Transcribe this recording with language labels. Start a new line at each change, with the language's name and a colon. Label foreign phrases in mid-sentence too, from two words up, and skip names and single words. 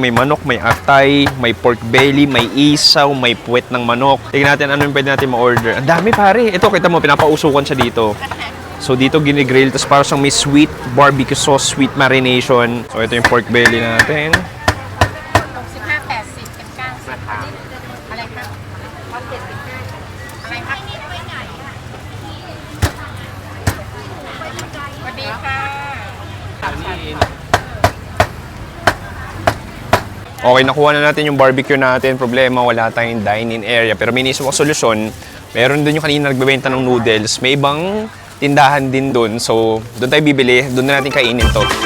Filipino: May manok, may atay, may
English: pork belly,
Filipino: may isaw, may puwet ng manok. Tingnan natin ano yung pwede natin ma-order. Ang dami, pare. Ito, kita mo, pinapausukan siya dito. So, dito ginigrill. Tapos parang siyang may
English: sweet barbecue sauce, sweet marination.
Filipino: So, ito yung
English: pork belly
Filipino: natin.
Thai: 65 80 เป็น90อะไรครับเอา75อะไรครับสวัสดีค่ะ
Filipino: Okay, nakuha na natin yung barbecue natin. Problema, wala tayong dine-in area. Pero may inisip akong solusyon. Meron dun yung kanina nagbebenta ng noodles. May ibang tindahan din dun. So, doon tayo bibili. Doon na natin kainin to.